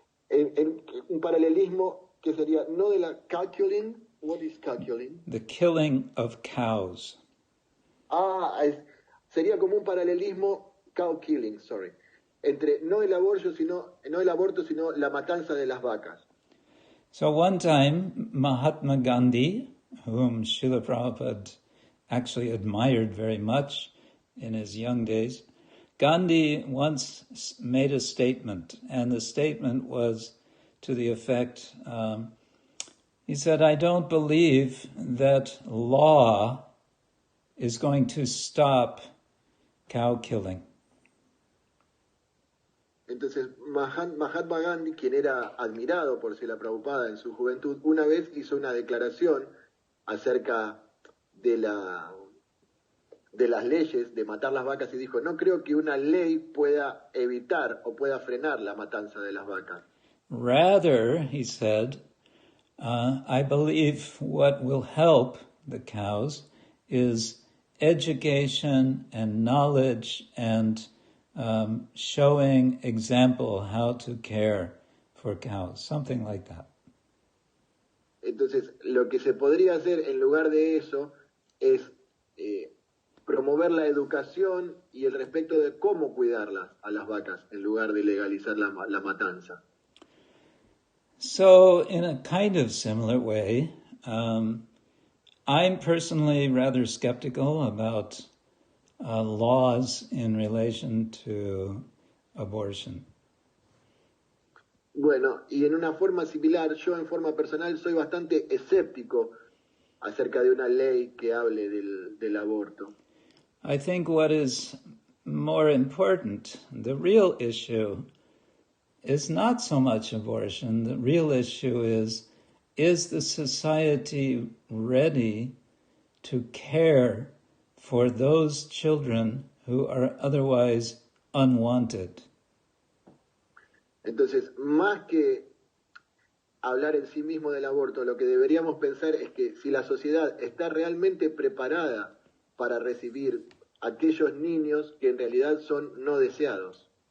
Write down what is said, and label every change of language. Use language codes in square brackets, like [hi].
[es] En un paralelismo que sería no de la [en] cow killing. What is cow killing? The killing of cows. [es] Sería como un paralelismo [en] cow killing, sorry, [es] entre no el aborto, sino la matanza de las vacas. [en] So one time, Mahatma Gandhi, whom Srila Prabhupada actually admired very much in his young days, Gandhi once made a statement, and the statement was to the effect, he said, I don't believe that law is going to stop cow killing. [es] Entonces, Mahatma Gandhi, quien era admirado por Srila Prabhupada en su juventud, una vez hizo una declaración acerca de las leyes de matar las vacas y dijo, no creo que una ley pueda evitar o pueda frenar la matanza de las vacas. [en] Rather, he said, I believe what will help the cows is education and knowledge and showing example how to care for cows, something like that. [es] Entonces, lo que se podría hacer en lugar de eso es promover la educación y el respeto de cómo cuidarlas a las vacas en lugar de legalizar la matanza. [en] So, in a kind of similar way, I'm personally rather skeptical about laws in relation to abortion. [es] Bueno, y en una forma similar, yo en forma personal soy bastante escéptico acerca de una ley que hable del aborto. [en] I think what is more important, the real issue, is not so much abortion. The real issue is the society ready to care for those children who are otherwise unwanted? [es] Entonces, más que hablar en sí mismo del aborto, lo que deberíamos pensar es que si la sociedad está realmente preparada para recibir aquellos niños que en realidad son no deseados.